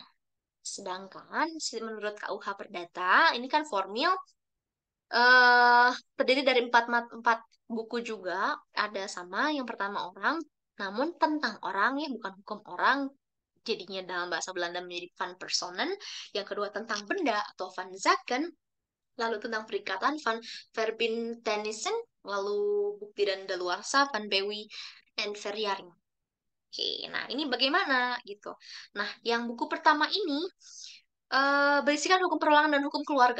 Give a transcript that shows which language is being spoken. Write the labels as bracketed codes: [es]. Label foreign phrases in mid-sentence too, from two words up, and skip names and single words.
[id] Sedangkan menurut KUH Perdata ini kan formil terdiri dari empat buku juga. Ada sama yang pertama orang, namun tentang orang ya bukan hukum orang. Jadinya dalam bahasa Belanda menjadi [nl] van personen. [id] Yang kedua tentang benda atau [nl] van zaken. [id] Lalu tentang perikatan [nl] van verbintenissen. [id] Lalu bukti dan daluarsa [nl] van Bewi and Verjaring. [id] Oke, nah ini bagaimana gitu. Nah, yang buku pertama ini berisikan hukum perorangan dan hukum keluarga.